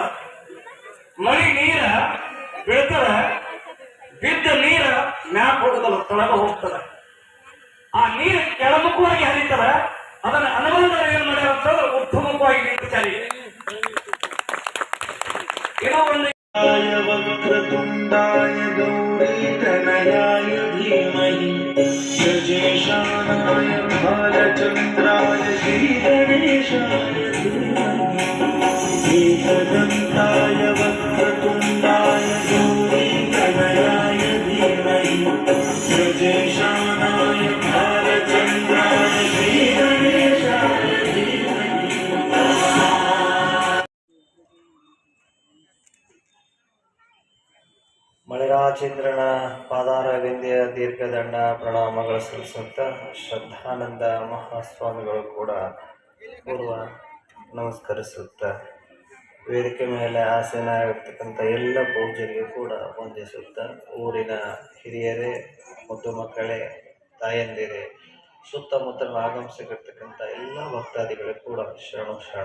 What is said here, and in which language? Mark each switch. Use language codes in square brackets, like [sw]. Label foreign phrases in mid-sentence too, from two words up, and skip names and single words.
[kn] ಮಳೆ ನೀರ ಬೀಳ್ತದ, ಬಿದ್ದ ನೀರ ಮ್ಯಾಪ್ ಹೋಗುದಲ್ಲ, ತೊಳಗ ಹೋಗ್ತದ. ಆ ನೀರು ಕೆಳಮುಖವಾಗಿ ಹರಿತದ. ಅದನ್ನ ಅನುಭವದಲ್ಲಿ ಏನ್ ಮಾಡ್ಯಾರ ಅಂತಂದ್ರೆ ಉತ್ತಮವಾಗಿ ನಿಂತಿದ್ದಾರೆ. ಏನೋ ಒಂದು [sa] वक्रतुण्डाय गौरीतनयाय धीमहि सजेशानाय भालचन्द्राय श्रीगणेशाय धीमहि एकदन्ताय वक्रतुण्डाय गौरीतनयाय धीमहि सजेशानाय भालचन्द्राय श्रीगणेशाय धीमहि. [kn] ಮಳಿರಾಜೇಂದ್ರನ ಪಾದಾರವಿಂದ್ಯ ದೀರ್ಘದಂಡ ಪ್ರಣಾಮಗಳು ಸಲ್ಲಿಸುತ್ತಾ ಶ್ರದ್ಧಾನಂದ ಮಹಾಸ್ವಾಮಿಗಳು ಕೂಡ ಪೂರ್ವ ನಮಸ್ಕರಿಸುತ್ತ ವೇದಿಕೆ ಮೇಲೆ ಆಸೀನರಾಗಿರ್ತಕ್ಕಂಥ ಎಲ್ಲ ಪೂಜ್ಯರಿಗೂ ಕೂಡ ವಂದಿಸುತ್ತ ಊರಿನ ಹಿರಿಯರೇ, ಮುದ್ದು ಮಕ್ಕಳೇ, ತಾಯಂದಿರೇ, ಸುತ್ತಮುತ್ತಲ ಆಗಮಿಸಿರ್ತಕ್ಕಂಥ ಎಲ್ಲ ಭಕ್ತಾದಿಗಳಿಗೂ ಕೂಡ ಶರಣ.